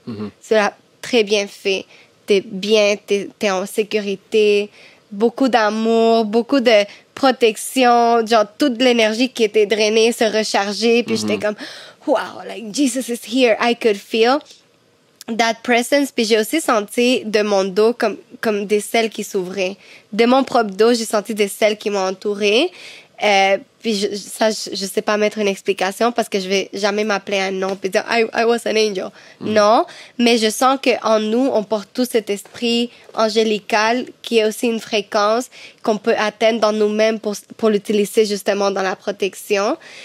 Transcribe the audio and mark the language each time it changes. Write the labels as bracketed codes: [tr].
[fr] Tu l'as très bien fait. T'es bien, t'es en sécurité, beaucoup d'amour, beaucoup de protection, genre toute l'énergie qui était drainée se recharger, puis j'étais comme wow, [en] like Jesus is here. I could feel that presence. [fr] Puis j'ai aussi senti de mon dos comme des selles qui s'ouvraient. De mon propre dos, j'ai senti des selles qui m'ont entourée. Puis je sais pas mettre une explication parce que je vais jamais m'appeler un nom puis dire [en] I was an angel. [fr] Non, mais je sens que en nous on porte tout cet esprit angélical qui est aussi une fréquence qu'on peut atteindre dans nous-mêmes pour l'utiliser justement dans la protection.